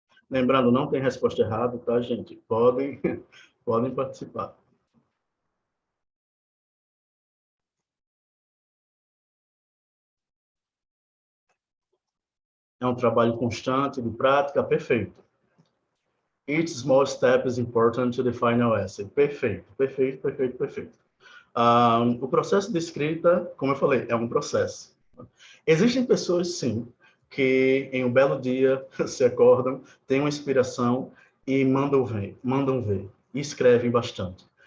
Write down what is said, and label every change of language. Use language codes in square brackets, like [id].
[pt] Lembrando, não tem resposta errada, tá, gente? Podem, podem participar. É um trabalho constante, de prática, perfeito. [en] Each small step is important to the final essay. [pt] Perfeito, perfeito, perfeito, perfeito. O processo de escrita, como eu falei, é um processo. Existem pessoas, sim, que em um belo dia se acordam, têm uma inspiração e mandam ver, e escrevem bastante.